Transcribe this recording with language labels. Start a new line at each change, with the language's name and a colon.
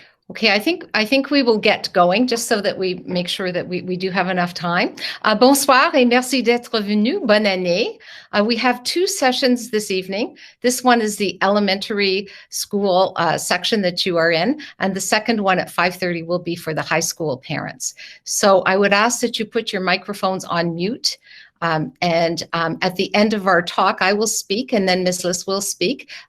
English: Okay, I think we will get going just so that we make sure that we do have enough time.
French: Bonsoir et merci d'être venu. Bonne année.
English: We have two sessions this evening. This one is the elementary school section that you are in, and the second one at 5:30 will be for the high school parents. So I would ask that you put your microphones on mute. At the end of our talk, I will speak, and then Ms. Liste will speak.